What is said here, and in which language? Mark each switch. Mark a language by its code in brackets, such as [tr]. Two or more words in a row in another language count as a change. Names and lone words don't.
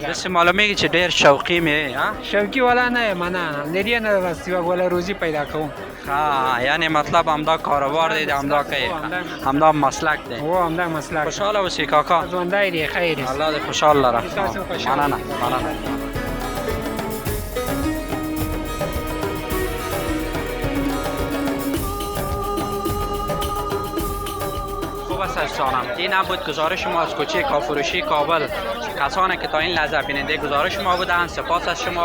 [ps] داسې معلومېږي چې ډېر شوقي مې یې. شوقي والا نه یم نه. لري نه بس یوه ګوله روزي پیدا کوم. یعنې مطلب همدا کاروبار دی، همدا کوي، همدا مسلک دی. هو همدا مسلک. خوشحاله اوسې کاکا. ژوندی دی، خیر دی. الله دې خوشحال لره. مننه. [fa] خوب است دوستانم، این هم بود گزارش ما از کوچه کافروشی کابل. کسانی که تا این لحظه بیننده گزارش ما بودند سپاس از شما.